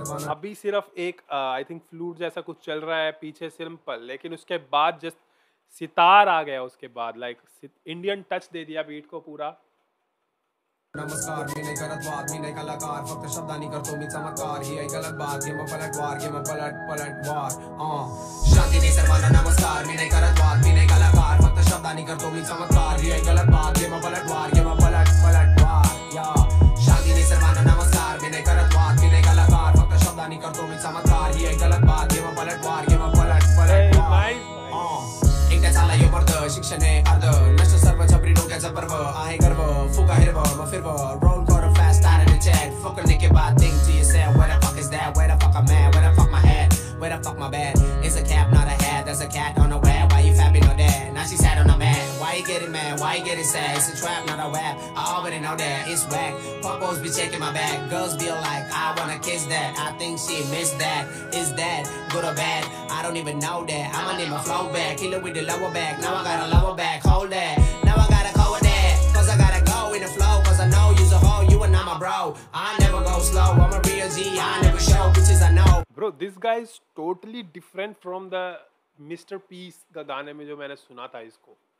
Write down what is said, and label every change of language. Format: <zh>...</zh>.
<hi>अभी सिर्फ एक आई थिंक फ्लूट जैसा कुछ चल रहा है पीछे सिंपल, लेकिन उसके बाद जस्ट सितार आ गया। उसके बाद इंडियन टच दे दिया बीट को पूरा।</hi> <mr>नमस्कार. मी नाही करत वाद, मी नाही कलाकार, फक्त शब्दांनी करतो मी चमत्कार. ही आहे गलत बात, घे मग पलटवार, घे मग पलटवार. शांती सर्वांना नमस्कार. मी नाही करत वाद, मी नाही कलाकार, फक्त शब्दांनी करतो मी चमत्कार. ही आहे गलत बात, घे मग पलटवार, घे मग पलटवार. या शांती सर्वांना नमस्कार. मी नाही करत वाद, मी नाही कलाकार, फक्त शब्दांनी करतो मी चमत्कार. ही आहे गलत बात, घे मग पलटवार, घे मग पलटवार. एकट्या चाला यो पर्द, शिक्षण हे अर्ध, नष्ट सर्व छपरी डोक्याचा पर्व आहे गर्व. फुका हिरव मग फिरव,</mr> <en>roll quarter fast out of the jet. Fuck a nigga by think to yourself, where the fuck is that? Where the fuck I'm at? Where the fuck my head? Where the fuck my bed? It's a cap, not a hat. There's a cat on the web. Why you fapping on that? Now she sat on the mat. Why you getting mad? Why you getting sad? It's a trap, not a rap. I already know that it's whack. Puppos be checking my back. Girls be like, I wanna kiss that. I think she missed that. Is that good or bad? I don't even know that. I'ma need my flow back. Kill it with the lower back. Now I got a lower back. Hold that. Now I gotta go with that. Cause I gotta go in the flow. Cause I know you's a hoe. You are not my bro. I never go slow. I'm a real G. I never show bitches I know. Bro, this guy is totally different from the Mr.</en> <hi>Peace का गाने में जो मैंने सुना था इसको.</hi>